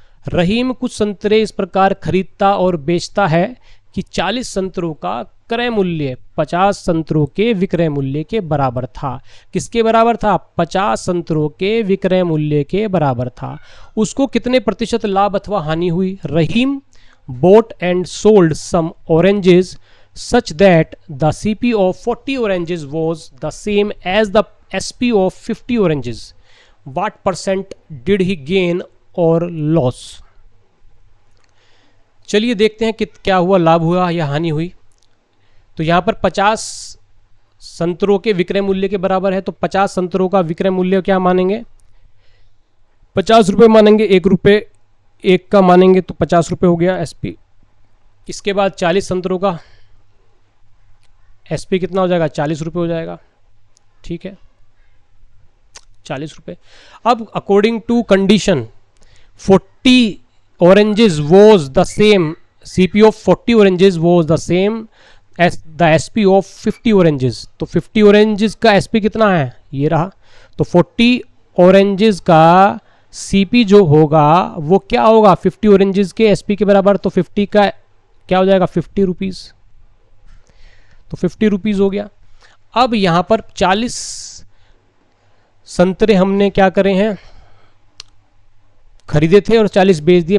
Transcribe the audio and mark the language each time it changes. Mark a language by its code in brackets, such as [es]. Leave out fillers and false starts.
[hi] रहीम कुछ संतरे इस प्रकार खरीदता और बेचता है कि 40 संतरों का क्रय मूल्य 50 संतरों के विक्रय मूल्य के बराबर था। किसके बराबर था, 50 संतरों के विक्रय मूल्य के बराबर था। उसको कितने प्रतिशत लाभ अथवा हानि हुई। [en] Rahim bought and sold some oranges such that the CP of 40 oranges was the same as the SP of 50 oranges. What percent did he gain or loss? [hi] चलिए देखते हैं कि क्या हुआ, लाभ हुआ या हानि हुई। तो यहाँ पर 50 संतरों के विक्रय मूल्य के बराबर है, तो 50 संतरों का विक्रय मूल्य क्या मानेंगे, 50 रुपये मानेंगे। 1 रुपये एक का मानेंगे तो 50 रुपये हो गया एसपी। इसके बाद 40 संतरों का एसपी कितना हो जाएगा, 40 रुपये हो जाएगा। ठीक है, 40 रुपये। [en] अब according to condition 40 oranges was the same, CP of 40 oranges was the same as the SP of 50 oranges. [hi] तो 50 oranges का SP कितना है, ये रहा। तो 40 oranges का CP जो होगा वो क्या होगा, 50 oranges के SP के बराबर। तो 50 का क्या हो जाएगा, 50 रुपीज़। तो 50 रुपीज़ हो गया। अब यहाँ पर 40 संतरे हमने क्या करे हैं, खरीदे थे और 40 बेच दिए।